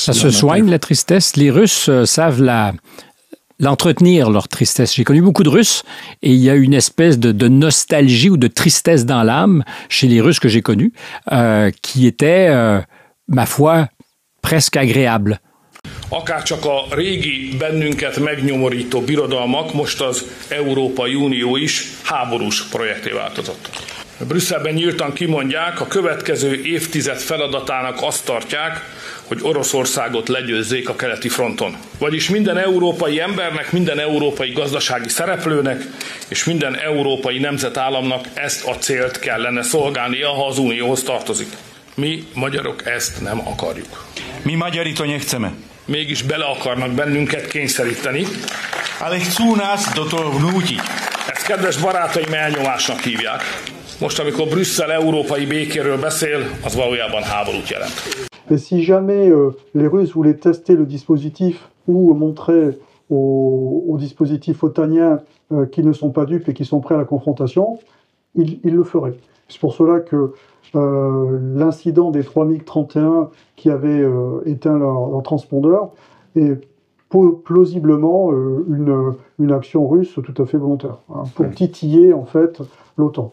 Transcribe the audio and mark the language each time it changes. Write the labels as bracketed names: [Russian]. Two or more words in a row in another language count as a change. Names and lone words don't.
[French] Ça se soigne, la tristesse. Les Russes savent l'entretenir, leur tristesse. J'ai connu beaucoup de Russes et il y a une espèce de nostalgie ou de tristesse dans l'âme chez les Russes que j'ai connus qui était, ma foi, presque agréable. [Hungarian] Akárcsak a régi, bennünket megnyomorító birodalmak, most az Európai Unió is háborús projekté változott. Brüsszelben nyíltan kimondják, a következő évtized feladatának azt tartják, hogy Oroszországot legyőzzék a keleti fronton. Vagyis minden európai embernek, minden európai gazdasági szereplőnek és minden európai nemzetállamnak ezt a célt kellene szolgálnia, ha az Unióhoz tartozik. Mi, magyarok, ezt nem akarjuk. [Slovak] Mi magyari to nechceme. [Hungarian] Mégis bele akarnak bennünket kényszeríteni. [Slovak] Ale chcú nás do toho vnútiť. [Hungarian] Ezt kedves barátaim elnyomásnak hívják. Most, amikor Brüsszel európai békéről beszél, az valójában háborút jelent. [French] Et si jamais les Russes voulaient tester le dispositif ou montrer aux dispositifs otaniens qu'ils ne sont pas dupes et qu'ils sont prêts à la confrontation, ils le feraient. C'est pour cela que l'incident des 3 MiG-31 qui avaient éteint leur transpondeur est plausiblement une action russe tout à fait volontaire, hein, pour titiller en fait l'OTAN.